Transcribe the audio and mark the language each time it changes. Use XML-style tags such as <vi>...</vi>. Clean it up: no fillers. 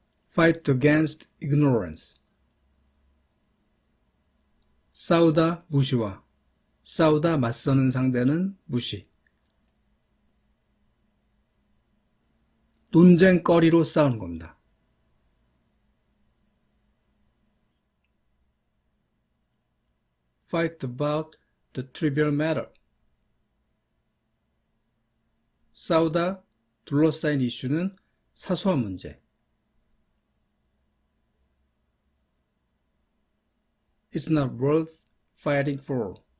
<en>Fight against ignorance.</en> <ko>싸우다 무시와 싸우다 맞서는 상대는 무시. 논쟁거리로 싸우는 겁니다.</ko> <en>Fight about the trivial matter.</en> <ko>싸우다 둘러싸인 이슈는 사소한 문제.</ko> <en>It's not worth fighting for.</en>